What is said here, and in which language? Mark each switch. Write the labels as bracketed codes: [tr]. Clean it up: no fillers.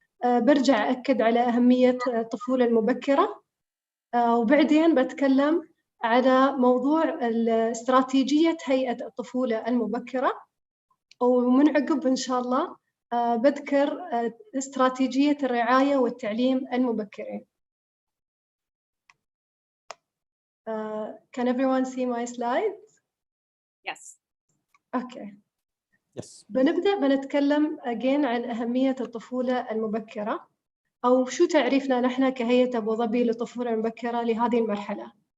[ar] برجع أكد على أهمية الطفولة المبكرة، وبعدين بتكلم على موضوع استراتيجية هيئة الطفولة المبكرة، ومن عقب إن شاء الله بذكر استراتيجية الرعاية والتعليم المبكرين. [en] Can everyone see my slides? Yes. Okay. Yes. [ar] بنتكلم [en] again [ar] عن أهمية الطفولة المبكرة، أو شو تعريفنا نحن كهيئة أبو ظبي للطفولة المبكرة لهذه المرحلة.